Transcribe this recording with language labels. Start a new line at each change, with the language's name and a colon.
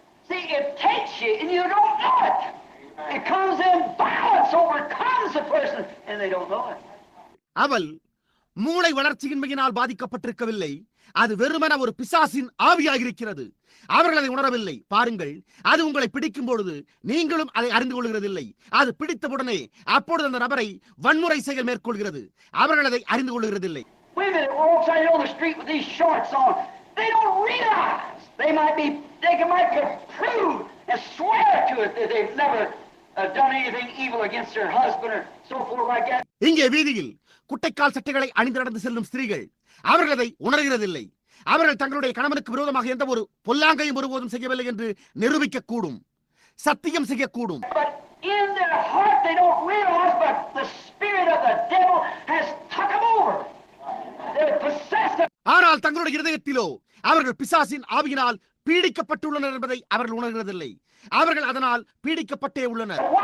English: See, it takes you and you don't know it. It comes in violence, overcomes a person and they don't know it.
Tamil: அவள் மூளை வளர்ச்சியின்மையினால் பாதிக்கப்பட்டிருக்கவில்லை, அது வெறுமன ஒரு பிசாசின் ஆவியாக இருக்கிறது. அவர்கள் அதை உணரவில்லை. பாருங்கள், அது உங்களை பிடிக்கும் பொழுது நீங்களும் அதை அறிந்து கொள்கிறதில்லை. அது பிடித்தவுடனே அப்பொழுது அந்த நபரை வன்முறை செயல் மேற்கொள்கிறது. அவர்கள் அதை அறிந்து கொள்கிறதில்லை.
English: Women that walks out on the street with these shorts on, they don't realize they might prove and swear to it that they've never done anything evil against their husband or so forth like that.
Tamil: இங்கே வீதியில் குட்டைக்கால் சட்டைகளை அணிந்து நடந்து செல்லும் ஸ்திரீகள் அவர்கள் அதை உணர்கிறதில்லை. அவர்கள் தங்களுடைய கணவனுக்கு விரோதமாக எந்த ஒரு பொல்லாங்கையும் ஒருபோதும் செய்யவில்லை என்று நிரூபிக்க கூடும், சத்தியம் செய்யக்கூடும்.
English: In their heart they don't realize, but the spirit of the devil has took them over. They're possessed.
Tamil: ஆனால் தங்களுடைய இதயத்திலோ அவர்கள் பிசாசின் ஆவியினால் பீடிக்கப்பட்டுள்ளனர் என்பதை அவர்கள் உணர்கிறதில்லை. அவர்கள் அதனால் பீடிக்கப்பட்டே உள்ளனர்.